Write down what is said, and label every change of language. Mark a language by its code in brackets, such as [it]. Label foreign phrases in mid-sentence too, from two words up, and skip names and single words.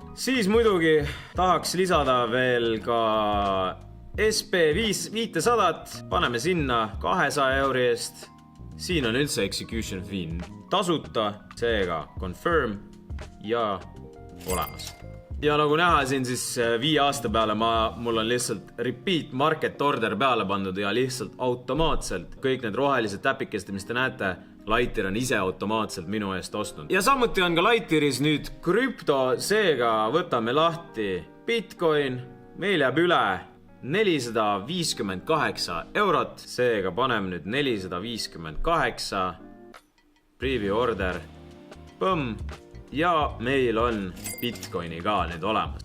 [et] Siis muidugi tahaks lisada veel ka SP500, paneme sinna €200 eest. Siin on üldse [en] execution fee [et] tasuta, seega confirm ja olemas. Ja nagu näha siin siis 5 aasta peale mul on lihtsalt [en] repeat market order [et] peale pandud ja lihtsalt automaatselt kõik need rohelised täpikesed, mis te näete, Lightyear on ise automaatselt minu eest ostnud. Ja samuti on ka Lightyearis nüüd krüpto, seega võtame lahti Bitcoin, meil jääb üle €458, seega paneme nüüd 458, [en] preview order, [et] põmm, ja meil on Bitcoini ka nüüd olemas.